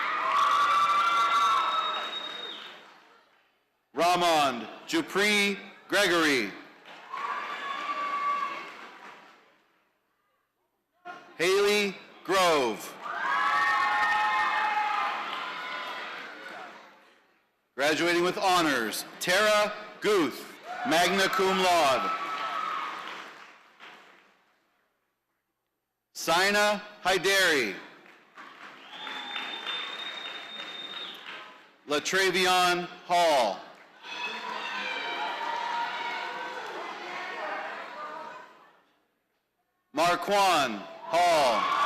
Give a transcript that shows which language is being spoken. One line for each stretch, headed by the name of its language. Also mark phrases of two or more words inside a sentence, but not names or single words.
English: Ramond Jupri Gregory. Haley Grove. Graduating with honors, Tara Guth,
Latin: magna cum laude.
English: Sina Haidari. Latravion Hall. Marquan Hall.